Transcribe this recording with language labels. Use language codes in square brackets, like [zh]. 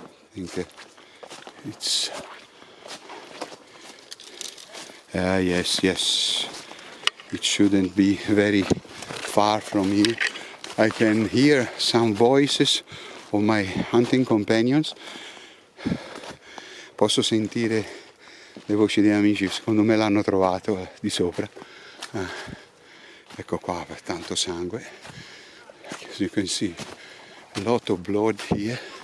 [en] I think it's yes. It shouldn't be very far from here. I can hear some voices of my hunting companions. [it] Posso sentire le voci degli amici, secondo me l'hanno trovato di sopra. Ecco qua, per tanto sangue. [en] As you can see, a lot of blood here.